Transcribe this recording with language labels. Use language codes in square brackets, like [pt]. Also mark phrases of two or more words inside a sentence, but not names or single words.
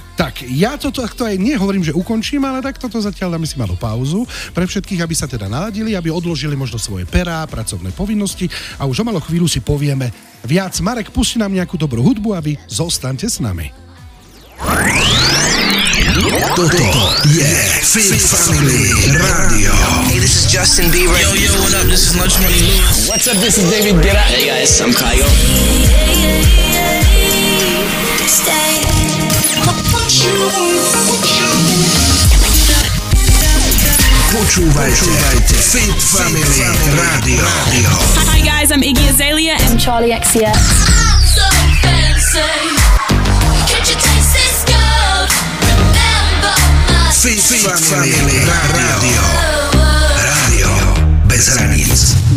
[sk] Tak, ja to aj nehovorím, že ukončím, ale tak toto zatiaľ dáme si malú pauzu pre všetkých, aby sa teda naladili, aby odložili možno svoje perá, pracovné povinnosti a už o malú chvíľu si povieme viac. Marek, pusti nám nejakú dobrú hudbu a vy zostaňte s nami. Toto je Fit Family Radio. [en] Hey, this is Justin Bieber. Yo, what up? This is Lunch Money Lewis. What's up? This is David Guetta. Hey guys, I'm Kyle. [sk] Počúvajte Fit Family Radio. [en] Hi guys, I'm Iggy Azalea and Charlie XCX. I'm so fancy. Can't you taste this gold? Remember my Fit Family Radio. [sk] Rádio bez hraníc.